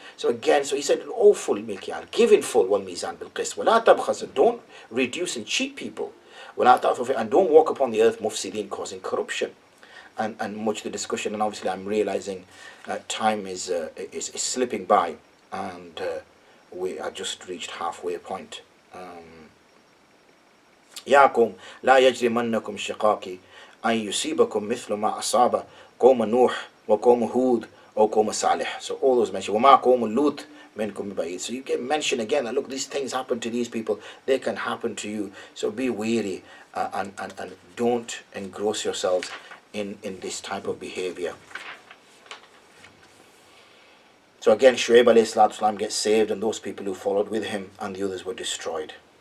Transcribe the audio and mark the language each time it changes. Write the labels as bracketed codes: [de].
[en] So again, so he said, oh, full mikyal, give in full, [ar] وَالْمِيزَانِ بِالْقِسْطِ وَلَا تَبْخَسُ, [en] don't reduce and cheat people, [ar] وَلَا تَعْثُوا, [en] and don't walk upon the earth mufsidin, causing corruption. And much the discussion, and obviously I'm realizing time is slipping by, and we are just reached halfway point. [ar] يَا قَوْمْ لَا يَجْرِمَنَّكُمْ شِقَاقِي أن يصيبكم مثل ما أصاب قوم نوح وقوم هود أو قوم صالح. [en] So all those mentioned. [ar] وما قوم لوط منكم ببعيد. [en] So you get mentioned again that look, these things happen to these people, they can happen to you. So be wary and don't engross yourselves in this type of behavior. So again, Shu'aib alayhi salatu wasalam gets saved, and those people who followed with him, and the others were destroyed.